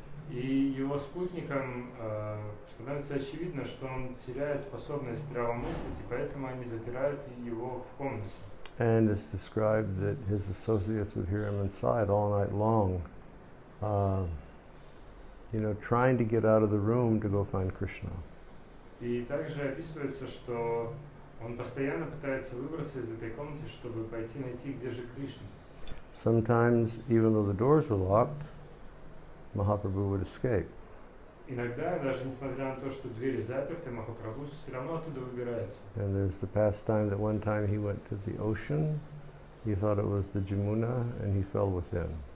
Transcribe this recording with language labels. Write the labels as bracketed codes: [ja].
[ru] И его спутникам становится очевидно, что он теряет способность здравомыслить, и поэтому они запирают его в комнате. [en] And it's described that his associates would hear him inside all night long, trying to get out of the room to go find Krishna. [ru] И также описывается, что он постоянно пытается выбраться из этой комнаты, чтобы пойти найти, где же Кришна. [en] Sometimes, even though the doors were locked, Mahaprabhu would escape. [ru] Иногда, даже несмотря на то, что двери заперты, Махапрабху все равно оттуда выбирается. [en] And there's the pastime that one time he went to the ocean, he thought it was the Jamuna, and he fell within.